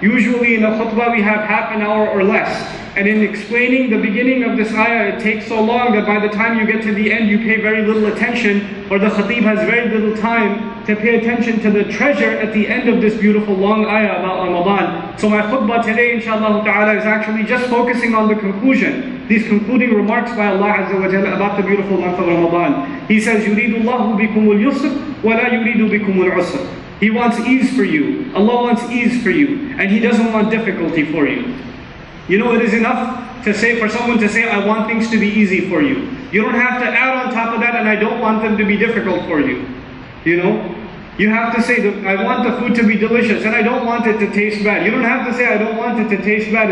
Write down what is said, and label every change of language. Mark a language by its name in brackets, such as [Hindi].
[English] Usually in a khutbah we have half an hour or less. And in explaining the beginning of this ayah, it takes so long that by the time you get to the end, you pay very little attention, or the khatib has very little time to pay attention to the treasure at the end of this beautiful long ayah about Ramadan. So my khutbah today, inshallah ta'ala, is actually just focusing on the conclusion, these concluding remarks by Allah Azza wa Jalla about the beautiful month of Ramadan. He says, [Arabic] يُرِيدُ اللَّهُ بِكُمُ الْيُسْرِ وَلَا يُرِيدُ بِكُمُ الْعُسْرِ. [English] He wants ease for you. Allah wants ease for you, and He doesn't want difficulty for you. You know, it is enough to say, for someone to say, I want things to be easy for you. You don't have to add on top of that, and I don't want them to be difficult for you. You know? You have to say, that I want the food to be delicious, and I don't want it to taste bad. You don't have to say, I don't want it to taste bad.